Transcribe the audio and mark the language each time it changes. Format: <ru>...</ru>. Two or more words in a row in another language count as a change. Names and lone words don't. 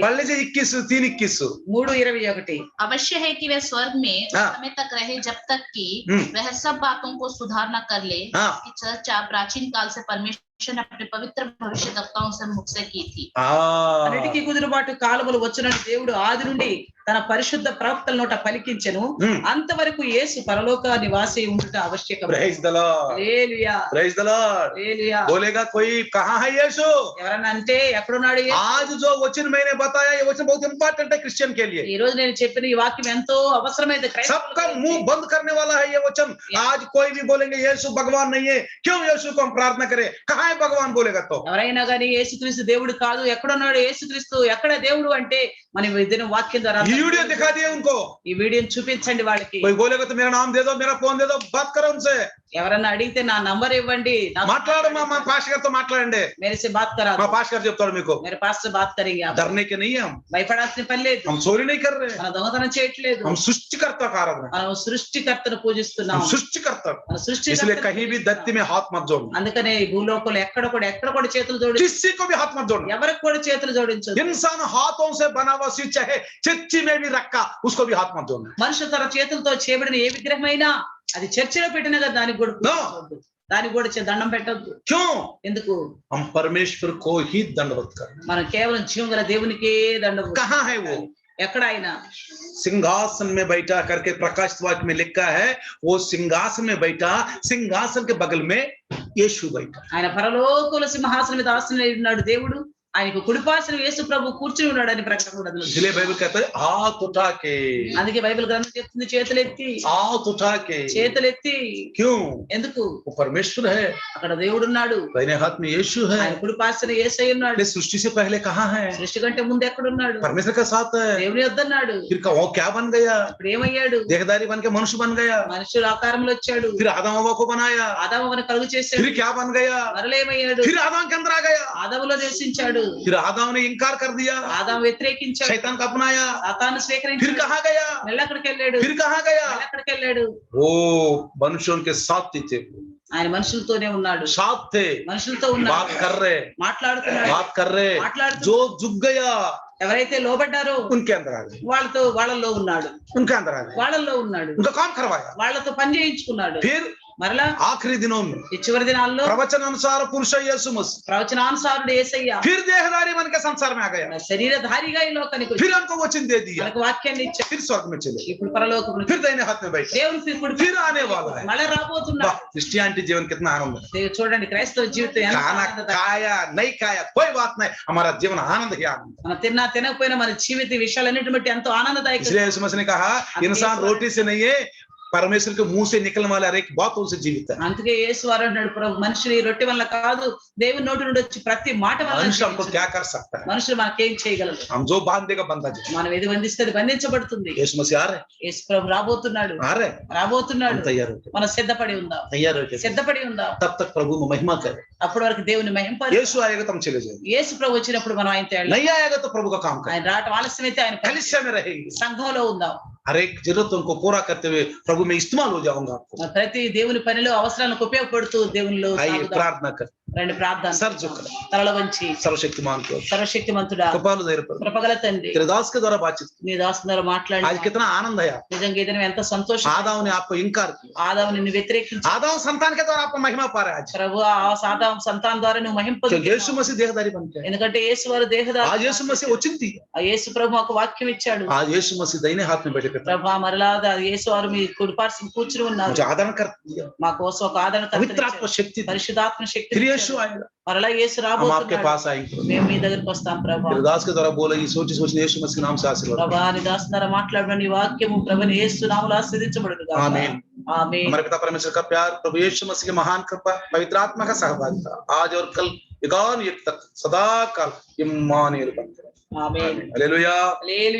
<hi>पढ़ लीजिए 3:21। 3:21 अवश्य है कि वह स्वर्ग में उस हाँ। समय तक रहे जब तक कि वह सब बातों को सुधार न कर ले, हाँ। कि चर्चा प्राचीन काल से परमेश्वर ने अपने पवित्र भविष्यद्वक्ताओं से मुख से की थी।</hi> <te>అన్నిటికీ కుదురుబాటు కాలములు వచ్చినట్టు దేవుడు ఆది నుండి తన పరిశుద్ధ ప్రవక్తల నోట పలికించెను అంతవరకు యేసు పరలోక నివాసి ఉండుట ఆవశ్యకం.</te> <en>Praise the Lord.</en> <te>హల్లెలూయా</te> <en>Praise the Lord.</en> <te>హల్లెలూయా.</te> <hi>बोलेगा कोई कहाँ है यीशु?</hi> <te>ఎవరన్నా అంటే ఎక్కడున్నాడు యేసు?</te> <hi>आज जो वचन मैंने बताया ये वचन बहुत इंपॉर्टेंट है क्रिश्चियन के लिए.</hi> <te>ఈ రోజు నేను చెప్పిన ఈ వాక్యం ఎంతో అవసరమైనది</te> <hi>सबका मुंह बंद करने वाला है ये वचन. आज कोई भी बोलेंगे यीशु भगवान नहीं है, क्यों यीशु को हम प्रार्थना करें? कहाँ है भगवान बोलेगा तो?</hi> <te>ఎవరైనా కానీ యేసుక్రీస్తు దేవుడు కాదు, ఎక్కడున్నాడు యేసుక్రీస్తు, ఎక్కడ దేవుడు అంటే మనం ఇదిన వాక్యం ద్వారా</te> <hi>ये वीडियो दिखा दिए उनको.</hi> <te>ఈ వీడియోని చూపించండి వాళ్ళకి.</te> <hi>कोई बोलेगा तो मेरा नाम दे दो, मेरा फोन दे दो, बात करो उनसे.</hi> <te>ఎవరన్నా అడిగితే నా నంబర్ ఇవ్వండి, మాట్లాడు మా పాస్టర్ గారితో మాట్లాడండి.</te> <hi>मेरे से बात करा</hi> <te>మా పాస్టర్ గారు చెప్తారు మీకు.</te> <hi>मेरे पास से बात करेंगे आप. डरने के नहीं है हम.</hi> <te>భయపడాల్సిన పని లేదు.</te> <hi>हम चोरी नहीं कर रहे.</hi> <te>మన దొంగతనం చేయట్లేదు.</te> <hi>हम सृष्टिकर्ता का आराधना.</hi> <te>మనం సృష్టికర్తను పూజిస్తున్నాం.</te> <hi>हम सृष्टिकर्ता.</hi> <te>మన</te> <hi>इसलिए</hi> <te>సృష్టికర్త</te> <hi>कहीं भी धरती में हाथ मत जोड़ना.</hi> <te>అందుకనే ఈ భూలోకంలో ఎక్కడ కూడా చేతులు జోడించు.</te> <hi>किसी को भी हाथ मत जोड़ना.</hi> <te>ఎవరికి కూడా చేతులు జోడించు.</te> <hi>इंसान हाथों से बना हुआ चीज चाहे चच्ची में भी रखा उसको भी हाथ मत जोड़ना.</hi> <te>మనుషుల తన చేతులతో చేయబడిన ఏ విగ్రహమైనా అది చర్చిలో పెట్టినా కదా దానికి కూడా పూజించవద్దు. దానికి కూడా దండం పెట్టొద్దు.</te> <hi>क्यों?</hi> <te>ఎందుకు?</te> <hi>हम परमेश्वर को ही दंडवत करना.</hi> <te>మనం కేవలం జీవం గల దేవునికే దండం.</te> <hi>कहाँ है वो?</hi> <te>ఎక్కడ ఆయన</te> <hi>सिंहासन में बैठा करके प्रकाश वाक्य में लिखा है, वो सिंहासन में बैठा, सिंहासन के बगल में यीशु बैठा.</hi> <te>ఆయన పరలోకముల సింహాసనం మీద ఆసీనుడై ఉన్నాడు దేవుడు. ఆయనకు కుడిపార్శ్వన యేసు ప్రభు కూర్చుని ఉన్నాడని ప్రకటన కూడా ఉంది.</te> <hi>इसलिए बाइबल कहता है हाथ उठा के.</hi> <te>అందుకే బైబిల్ గ్రంథం చెప్తుంది చేతులెత్తి.</te> <hi>हाथ उठा के.</hi> <te>చేతులెత్తి.</te> <hi>क्यों?</hi> <te>ఎందుకు?</te> <hi>वो परमेश्वर है.</hi> <te>అక్కడ దేవుడు ఉన్నాడు.</te> <hi>दाहिने हाथ में यीशु है.</hi> <te>ఆయన కుడిపార్శ్వన యేసయ్య ఉన్నాడు.</te> <hi>सृष्टि से पहले कहाँ है?</hi> <te>సృష్టి కంటే ముందు ఎక్కడ ఉన్నాడు?</te> <hi>परमेश्वर का साथ है.</hi> <te>దేవుని యొద్ద ఉన్నాడు.</te> <hi>फिर वो क्या बन गया?</hi> <te>ఇప్పుడు ఏమయ్యాడు?</te> <hi>देहधारी बन के मनुष्य बन गया.</hi> <te>మనుషుల ఆకారంలో వచ్చాడు.</te> <hi>फिर आदम हवा को बनाया.</hi> <te>ఆదామును కలుగు చేశాడు.</te> <hi>फिर क्या बन गया?</hi> <te>మరలేమయ్యాడు?</te> <hi>फिर आदम के अंदर आ गया.</hi> <te>ఆదాములో నివసించాడు.</te> <hi>फिर आदम ने इनकार कर दिया.</hi> <te>ఆదాము వ్యతిరేకించాడు.</te> <hi>शैतान को अपनाया.</hi> <te>సాతాను</te> <hi>फिर</hi> <te>స్వీకరించాడు.</te> <hi>कहाँ गया?</hi> <te>ఎక్కడికి వెళ్ళాడు?</te> <hi>फिर कहाँ गया?</hi> <te>ఎక్కడికి వెళ్ళాడు?</te> <hi>वो मनुष्यों के साथ ही थे.</hi> <te>ఆయన మనుషులతోనే ఉన్నాడు.</te> <hi>साथ थे.</hi> <te>మనుషులతో</te> <hi>बात</hi> <te>ఉన్నాడు.</te> <hi>कर रहे.</hi> <te>మాట్లాడుతున్నాడు.</te> <hi>बात कर रहे.</hi> <te>మాట్లాడుతూ</te> <hi>जो झुक गया</hi> <te>ఎవరైతే లోబడ్డారో</te> <hi>उनके अंदर आ गए.</hi> <te>వాళ్ళలో ఉన్నాడు.</te> <hi>उनके अंदर आ गए.</hi> <te>వాళ్ళలో ఉన్నాడు.</te> <hi>उनका काम करवाया.</hi> <te>వాళ్ళతో పని చేయించుకున్నాడు.</te> <hi>फिर</hi> <te>మరలా</te> <hi>आखिरी दिनों में</hi> <te>ఈ చివరి దినాల్లో</te> <hi>प्रवचन अनुसार पुरुष यीशु मसीह</hi> <te>ప్రవచనానుసారుడు యేసయ్య</te> <hi>फिर देहधारी बन के संसार में आ गया.</hi> <te>శరీరధారిగా ఈ లోకానికి వచ్చాడు.</te> <hi>फिर हमको वचन दे दिया.</hi> <te>మనకు వాక్యాన్ని ఇచ్చాడు.</te> <hi>फिर स्वर्ग में चले.</hi> <te>ఇప్పుడు పరలోకమును</te> <hi>फिर दाहिने हाथ में बैठे.</hi> <te>దేవుని కుడి</te> <hi>फिर आने वाला है.</hi> <te>మళ్ళా రాబోతున్నాడు.</te> <hi>वाह, क्रिश्चियनिटी जीवन कितना आनंद है.</hi> <te>దేవుడు చూడండి క్రైస్తవ జీవితం ఎంత</te> <hi>खाना</hi> <te>ఆనందదాయకం.</te> <hi>खाया नहीं खाया कोई बात नहीं, हमारा जीवन आनंद ही आनंद.</hi> <te>మనం తిన్నా తినకపోయినా మన జీవిత విషయాలన్నిటి బట్టి ఎంతో ఆనందదాయకం.</te> <hi>इसलिए यीशु मसीह ने कहा इंसान रोटी से नहीं है, परमेश्वर के मुंह से निकलने वाले हर एक बातों से जीवित है.</hi> <te>అందుకే యేసు వారు అన్నాడు ప్రభు మనుషులు ఈ రొట్టె వల్ల కాదు దేవుని నోటి నుండి వచ్చి ప్రతి మాట వల్ల</te> <hi>मनुष्य हमको क्या कर सकता है?</hi> <te>మనుషులు మనకేం చేయగలరు?</te> <hi>हम जो बांध देगा बंधा जाएगा.</hi> <te>మనం ఏది బంధిస్తే అది బంధించబడుతుంది.</te> <hi>यीशु मसीह आ रहे.</hi> <te>యేసు ప్రభు రాబోతున్నాడు.</te> <hi>आ रहे.</hi> <te>రాబోతున్నాడు.</te> <hi>हम तैयार हो.</hi> <te>మనం సిద్ధపడి ఉందాం.</te> <hi>तैयार हो के</hi> <te>సిద్ధపడి ఉందాం.</te> <hi>तब तक प्रभु में महिमा करे.</hi> <te>అప్పటి వరకు దేవుని మహింపరు.</te> <hi>यीशु आएगा तो हम चले जाएंगे.</hi> <te>యేసు ప్రభు వచ్చినప్పుడు మనం ఆయన తేడా</te> <hi>नहीं आएगा तो प्रभु का काम करें.</hi> <te>ఆయన రావటం ఆలస్యమైతే ఆయన</te> <hi>कलीसिया में रहेंगे.</hi> <te>సంఘంలో ఉందాం.</te> <hi>हर एक जरूरतों को पूरा करते हुए प्रभु में इस्तेमाल हो जाऊंगा आपको.</hi> <te>ప్రతి దేవుని పనిలో అవసరాలకు ఉపయోగపడుతూ దేవునిలో</te> <hi>आइए</hi> <te>సాగుదాం.</te> <hi>प्रार्थना कर.</hi> <te>రండి ప్రార్థన.</te> <hi>सर झुक</hi> <te>తలల వంచి</te> <hi>सर्वशक्तिमान को</hi> <te>సర్వశక్తిమంతుడా</te> <hi>कपाल धैर्य पर</hi> <te>కృపగల తండ్రి</te> <hi>तेरे दास के द्वारा बातचीत.</hi> <te>నీ దాసు ద్వారా మాట్లాడి</te> <hi>आज कितना आनंद है.</hi> <te>నిజంగా ఇది ఎంత సంతోషం.</te> <hi>आदाम ने आपको इनकार किया.</hi> <te>ఆదాము నిన్ను వ్యతిరేకించాడు.</te> <hi>आदाम संतान के द्वारा आपको महिमा पा रहा है आज.</hi> <te>ప్రభు ఆ ఆదాము సంతానం ద్వారా నువ్వు మహింప</te> <hi>क्योंकि यीशु मसीह देहधारी बन गया.</hi> <te>ఎందుకంటే యేసు వారు దేహదారి.</te> <hi>आज यीशु मसीह उचिंती.</hi> <te>ఆ యేసు ప్రభు మాకు వాక్యం ఇచ్చాడు.</te> <hi>आज यीशु मसीह दाहिने हाथ में बैठे पिता</hi> <te>ప్రభు మరలా యేసు వారు మీ కుడిపార్శ్వం కూర్చుని ఉన్నారు.</te> <hi>मुझे आदरण कर दिया.</hi> <te>మా కోసం ఒక ఆదరణ</te> <hi>पवित्र आत्मा शक्ति दी.</hi> <te>పరిశుద్ధాత్మ శక్తి</te> <hi>फिर यीशु आएगा.</hi> <te>మరలా యేసు</te> <hi>हम आपके</hi> <te>రాబోతున్నాడు.</te> <hi>पास आएंगे.</hi> <te>మేము మీ దగ్గరికి వస్తాం ప్రభు.</te> <hi>तेरे दास के द्वारा बोला ये सोची सोची यीशु मसीह के नाम से आशीर्वाद.</hi> <te>ప్రభా నీ దాసు ద్వారా మాట్లాడిన నీ వాక్యము ప్రభుని యేసు నామములో ఆశీర్వదించబడును గాక.</te> <hi>आमीन.</hi> <te>ఆమేన్.</te> <hi>हमारे पिता परमेश्वर का प्यार, प्रभु यीशु मसीह की महान कृपा, पवित्र आत्मा का सहभागिता आज और कल युगान युग तक सदा काल इम्मानुएल बनकर.</hi> <te>ఆమేన్.</te> <hi>हालेलुया.</hi> <te>హల్లెలూయా.</te>